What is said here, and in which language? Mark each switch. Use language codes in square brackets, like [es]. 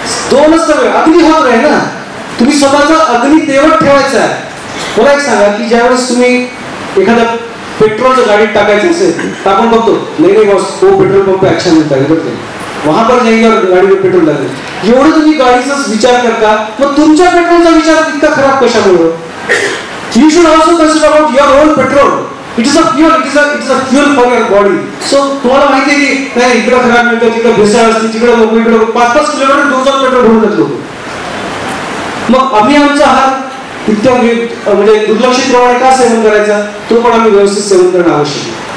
[mr] दोनच तर अग्निहोत्र आहे ना. तुम्ही स्वतःचा अग्नी तेवढ ठेवायचा आहे. मला एक सांगा की ज्यावेळेस तुम्ही एखाद्या पेट्रोलच्या गाडीत टाकायचं असेल तर आपण बघतो नाही बॉस [hi] वो पेट्रोल पंप पे अच्छा मिळता है वहां पर जाएंगे और गाड़ी में पेट्रोल डालेंगे. [mr] एवढं तुम्ही गाडीचाच विचार करता मग तुमच्या पेट्रोलचा विचार इतका खराब कशामुळे. [en] You should also consider about your own petrol. It is a fuel. It is a fuel for your body. [mr] So तुम्हाला माहिती आहे की नाही इकडे खराब मिळतं तिकडे भेसळ असते तिकडे लोक इकडे 5-5 किलोमीटर दूरचा पेट्रोल भरून जातो. मग आम्ही आमचा आहार इतक्या म्हणजे दुर्लक्षित प्रमाणे का सेवन करायचा तो पण आम्ही व्यवस्थित सेवन करणं आवश्यक आहे.